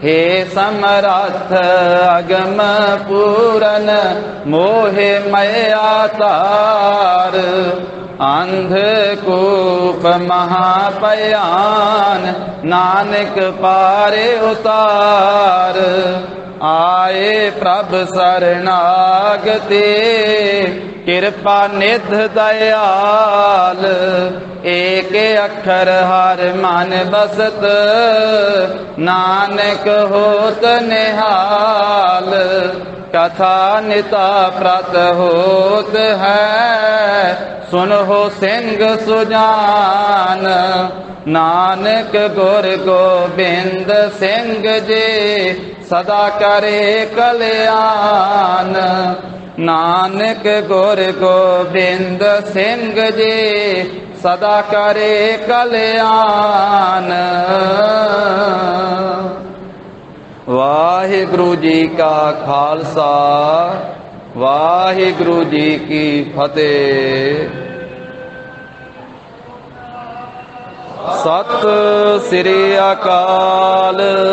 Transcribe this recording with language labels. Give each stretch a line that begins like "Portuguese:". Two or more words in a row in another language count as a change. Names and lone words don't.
Punjabi: ਹੇ ਸਮਰਥ ਅਗਮ ਪੂਰਨ ਮੋਹੇ ਮਇਆ ਤਾਰ ਅੰਧਕੂਪ ਮਹਾਪਯਾਨ ਨਾਨਕ ਪਾਰੇ ਉਤਾਰ ਆਏ ਪ੍ਰਭ ਸ਼ਰਣਾਗਤਿ ਕ੍ਰਿਪਾ ਨਿਧ ਦਇਆਲ ਏਕ ਅੱਖਰ ਹਰ ਮਨ ਬਸਤ ਨਾਨਕ ਹੋਤ ਨਿਹਾਲ ਕਥਾ ਨਿਤਾ ਪ੍ਰਤ ਹੋਤ ਹੈ ਸੁਨਹੋ ਸਿੰਘ ਸੁਜਾਨ ਨਾਨਕ ਗੁਰ ਗੋਬਿੰਦ ਸਿੰਘ ਜੀ ਸਦਾ ਕਰੇ ਕਲਿਆਣ ਨਾਨਕ ਗੁਰ ਗੋਬਿੰਦ ਸਿੰਘ ਜੀ ਸਦਾ ਕਰੇ ਕਲਿਆਣ ਵਾਹਿਗੁਰੂ ਜੀ ਕਾ ਖ਼ਾਲਸਾ ਵਾਹਿਗੁਰੂ ਜੀ ਕੀ ਫ਼ਤਹਿ। ਸਤ ਸ੍ਰੀ ਅਕਾਲ।